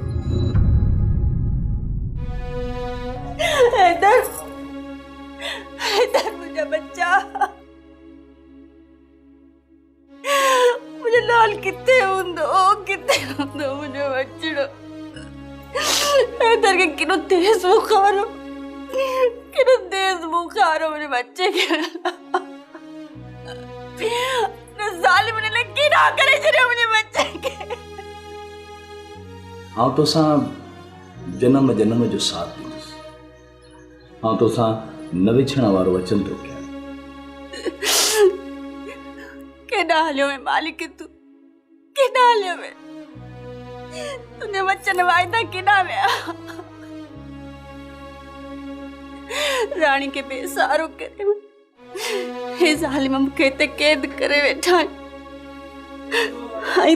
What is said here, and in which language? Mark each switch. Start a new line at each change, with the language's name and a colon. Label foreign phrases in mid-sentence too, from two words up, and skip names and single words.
Sindhi: हैदर, हैदर मुंहिंजा बच्चा, मुंहिंजो लाल किथे हूंदो मुंहिंजो बचड़ो। हैदर खे केॾो तेज़ बुखार हो, केॾो तेज़ बुखार हो मुंहिंजे बच्चे खे। ज़ालिम ने लगी ना करे छॾियो मुंहिंजे बच्चे खे। आउं तोसां जन्म जन्म जो साथ ॾींदुसि। आउं तोसां न विछण वारो वचन थो कयां। केॾा हलियो में मालिक तूं, केॾा हलियो में? तुंहिंजे वचन वाइदा केॾा विया? राणी खे बेसहारो करे हे ज़ालिम मूंखे हिते क़ैद करे वेठा आहिनि।